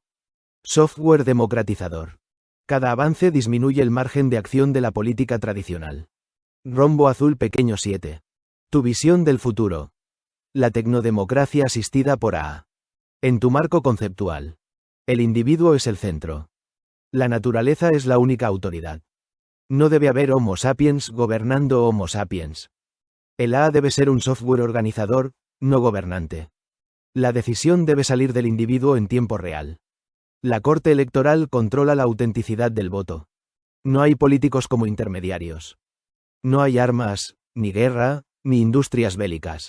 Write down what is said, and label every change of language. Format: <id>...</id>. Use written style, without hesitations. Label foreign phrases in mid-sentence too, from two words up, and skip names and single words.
<es>Software democratizador. Cada avance disminuye el margen de acción de la política tradicional. Rombo azul pequeño 7. Tu visión del futuro. La tecnodemocracia asistida por AA. En tu marco conceptual. El individuo es el centro. La naturaleza es la única autoridad. No debe haber Homo sapiens gobernando Homo sapiens. El AA debe ser un software organizador, no gobernante. La decisión debe salir del individuo en tiempo real. La Corte Electoral controla la autenticidad del voto. No hay políticos como intermediarios. No hay armas, ni guerra, ni industrias bélicas.</es>